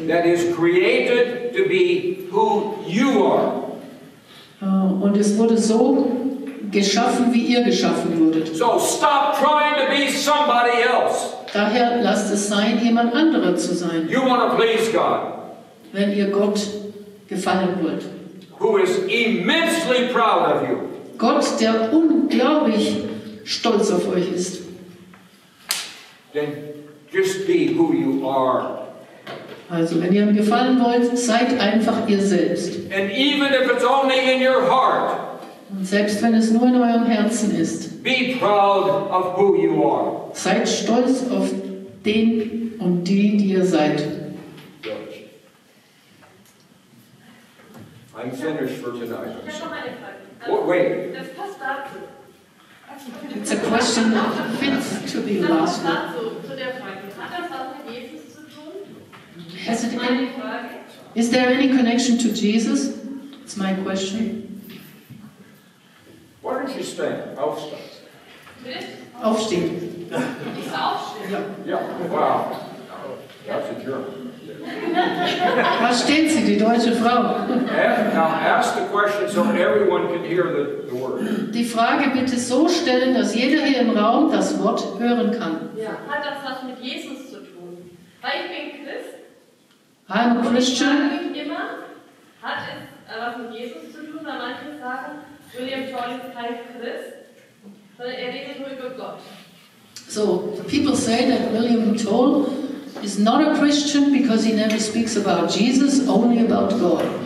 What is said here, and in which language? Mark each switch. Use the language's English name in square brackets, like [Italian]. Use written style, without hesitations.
[English] That is created to be who you are. [German] Und es wurde so geschaffen, wie ihr geschaffen wurdet. [English] So stop trying to be somebody else. [German] Daher lasst es sein, jemand anderer zu sein, [English] You want to please God, [German] wenn ihr Gott gefallen wollt. [English] who is immensely proud of you. [German] Gott, der unglaublich stolz auf euch ist. [English] Then just be who you are. [German] Also, wenn ihr ihm gefallen wollt, seid einfach ihr selbst. [English] And even if it's only in your heart, [German] Und selbst wenn es nur in eurem Herzen ist, [English] be proud of who you are. [German] seid stolz auf den und die ihr seid. [English] I'm finished for tonight. [German] Ich habe noch eine Frage. [English] Oh, wait. [German] Das passt dazu. [English] It's a question that fits to the [German] Das [English] last [German] passt [English] one. [German] dazu, zu der Frage. Hat das was mit Jesus zu tun? [English] Has it [German] Das ist meine Frage. [English] Is there any connection to Jesus? It's my question. Why don't you stand? [German] Aufstehen. Bitte? Aufstehen. Ich soll aufstehen. [English] Yeah, wow. That's a German. [German] Was steht sie, die deutsche Frau? [English] Now ask the question so everyone can hear the word. [German] Die Frage bitte so stellen, dass jeder hier im Raum das Wort hören kann. Ja. Hat das was mit Jesus zu tun? Weil ich bin Christ. [English] I'm a [German] Und ich [English] Christian. [German] frage mich immer, hat es was mit Jesus zu tun? Weil manche sagen, William Toel ist kein Christ, sondern er redet nur über Gott. [English] So, people say that William Toel is not a Christian because he never speaks about Jesus, only about God.